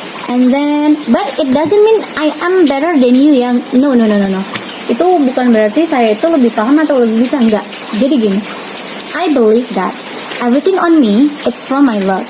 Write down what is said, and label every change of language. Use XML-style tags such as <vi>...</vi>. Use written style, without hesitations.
<en>And then, but it doesn't mean I am better than you yang no.</en> <id>Itu bukan berarti saya itu lebih paham atau lebih bisa, enggak. Jadi gini,</id> <en>I believe that everything on me it's from my Lord.</en>